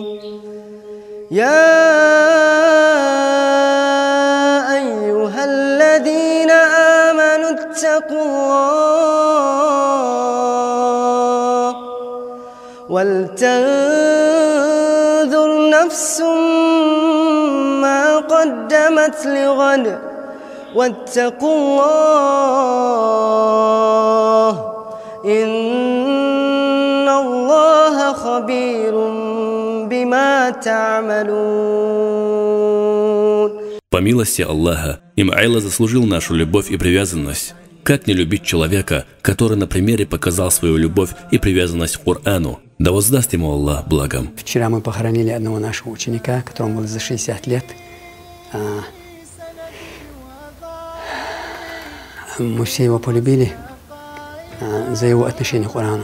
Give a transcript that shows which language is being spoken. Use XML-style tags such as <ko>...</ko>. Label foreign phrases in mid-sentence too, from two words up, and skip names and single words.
<ar>يا أيها الذين آمنوا اتقوا الله ولتنظر نفس ما قدمت لغد واتقوا الله إن الله خبير بما تعملون.</ar> <ru>По милости Аллаха, Исмаил заслужил нашу любовь и привязанность. Как не любить человека, который на примере показал свою любовь и привязанность к Корану? Да воздаст ему Аллах благом. Вчера мы похоронили одного нашего ученика, которому было за 60 лет. Мы все его полюбили за его отношение к Корану.</ru>